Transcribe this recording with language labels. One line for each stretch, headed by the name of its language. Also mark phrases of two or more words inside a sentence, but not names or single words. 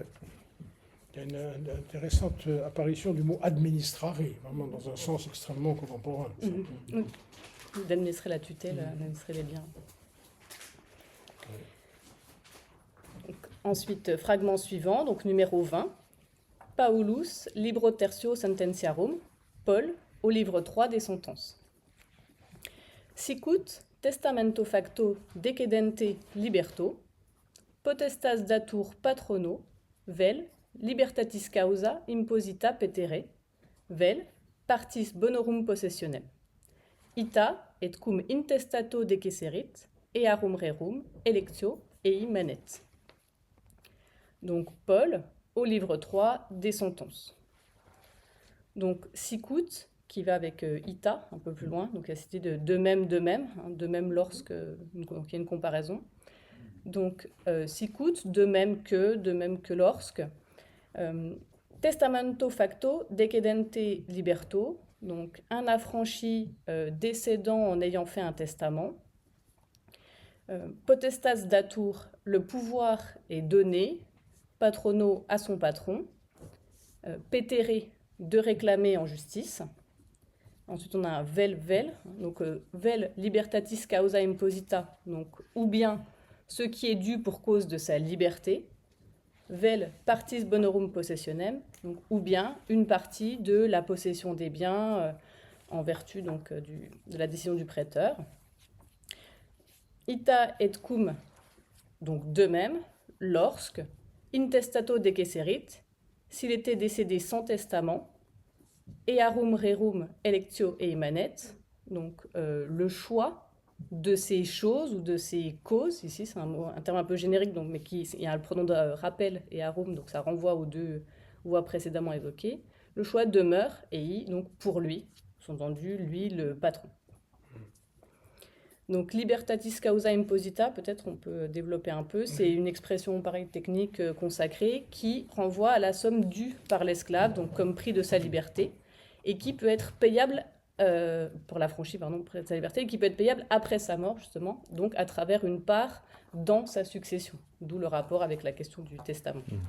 French: Il y a une intéressante apparition du mot administrare, vraiment dans un sens extrêmement contemporain. Oui. D'administrer la tutelle, d'administrer les biens. Donc, ensuite, fragment suivant, donc numéro 20.
Latin: Paulus, libro tertio sententiarum,
French: Paul, au livre 3 des sentences.
Latin: Sicut testamento facto decedente liberto, potestas datur patrono, vel, libertatis causa imposita petere, vel, partis bonorum possessionem. ita et cum intestato decesserit, earum rerum, electio ei manet.
French: Donc Paul, au livre 3 des sentences. Donc sicut, qui va avec ita, un peu plus loin, donc la cité de même, de même lorsque, donc il y a une comparaison. Donc sicut, de même que lorsque.
Latin: Testamento facto decedente liberto,
French: donc un affranchi décédant en ayant fait un testament.
Latin: Potestas datur,
French: le pouvoir est donné, patrono à son patron. Petere, de réclamer en justice. Ensuite, on a un vel, donc
Latin: vel libertatis causa imposita,
French: donc ou bien ce qui est dû pour cause de sa liberté.
Latin: Vel partis bonorum possessionem,
French: donc ou bien une partie de la possession des biens en vertu donc de la décision du prêteur.
Latin: Ita et cum,
French: donc de même, lorsque
Latin: intestato decesserit,
French: s'il était décédé sans testament,
Latin: earum rerum electio ei manet,
French: donc le choix de ces choses ou de ces causes, ici c'est un terme un peu générique, donc, mais il y a le pronom de rappel earum, donc ça renvoie aux deux voix précédemment évoquées. Le choix demeure ei, donc pour lui, sous-entendu, lui le patron.
Latin: Donc libertatis causa imposita,
French: peut-être on peut développer un peu, c'est une expression pareil technique consacrée qui renvoie à la somme due par l'esclave, donc comme prix de sa liberté, et qui peut être payable pour l'affranchi, prix de sa liberté, et qui peut être payable après sa mort justement, donc à travers une part dans sa succession, d'où le rapport avec la question du testament.